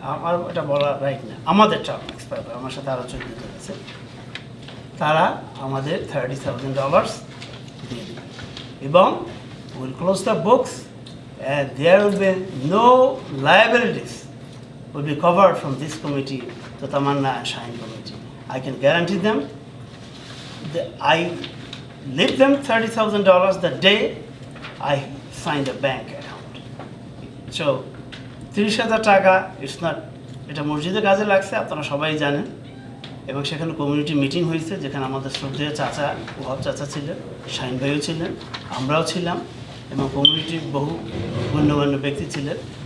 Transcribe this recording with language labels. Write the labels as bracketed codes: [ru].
[bn] আমার এটা বলা রাইট না, আমাদের টার্ম এক্সপায়ার, আমার সাথে আরও 14 জন আছে, তারা আমাদের $30,000 দিয়ে দেবে এবং [en] Will close the books and there will be no liabilities will be covered from this committee, the Tamanna and Shine committee. I can guarantee them that I leave them $30,000 the day I sign the bank account. [bn] So 30,000 টাকা [en] it's not, [bn] এটা মসজিদের কাজে লাগছে, আপনারা সবাই জানেন। এবং সেখানে কমিউনিটি মিটিং হয়েছে যেখানে আমাদের শ্রদ্ধেয় চাচা, ওহাব চাচা ছিলেন, শাহিন ভাইও ছিলেন, আমরাও ছিলাম এবং কমিউনিটির বহু গণ্যমান্য ব্যক্তি ছিলেন।